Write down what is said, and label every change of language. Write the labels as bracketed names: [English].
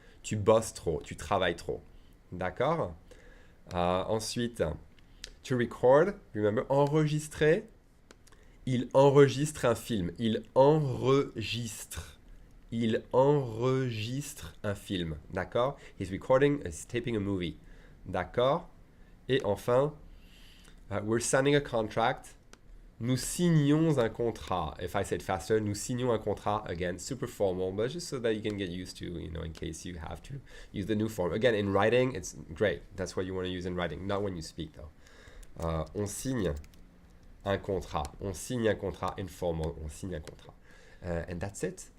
[French] Tu bosses trop, tu travailles trop. D'accord? Ensuite, [English] to record, remember, [French] enregistrer. Il enregistre un film. Il enregistre. Il enregistre un film. D'accord? [English] He's recording, he's taping a movie. [French] D'accord? Et enfin, [English] we're signing a contract. [French] Nous signons un contrat. [English] If I say it faster, [French] nous signons un contrat. [English] Again, super formal, but just so that you can get used to, you know, in case you have to use the new form. Again, in writing, it's great. That's what you want to use in writing, not when you speak, though. [French] On signe un contrat. On signe un contrat informal. On signe un contrat. [English] And that's it.